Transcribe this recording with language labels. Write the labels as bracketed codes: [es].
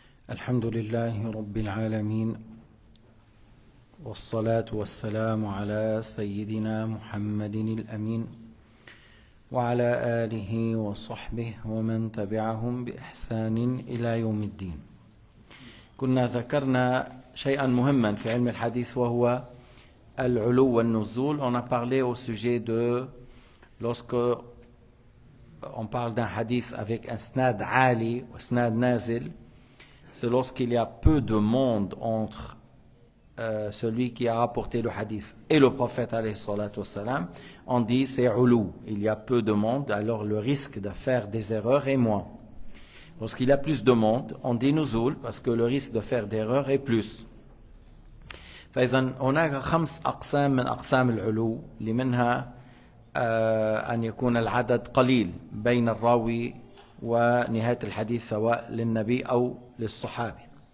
[ar] الحمد لله رب العالمين، والصلاة والسلام على سيدنا محمد الأمين وعلى آله وصحبه ومن تبعهم بإحسان إلى يوم الدين. كنا ذكرنا شيئا مهما في علم الحديث وهو العلو والنزول. [fr] On a parlé au sujet de lorsque on parle d'un hadith avec un snad ali ou snad nazil, c'est lorsqu'il y a peu de monde entre celui qui a rapporté le hadith et le prophète [ar] alayhi salatu wassalam. [fr] On dit c'est ulou, il y a peu de monde, alors le risque de faire des erreurs est moins. Lorsqu'il y a plus de monde, on dit nuzul parce que le risque de faire des erreurs est plus. [ar] فإذا هناك 5 أقسام من أقسام العلو، اللي منها أن يكون العدد قليل بين الراوي ونهاية الحديث سواء للنبي أو للصحابي.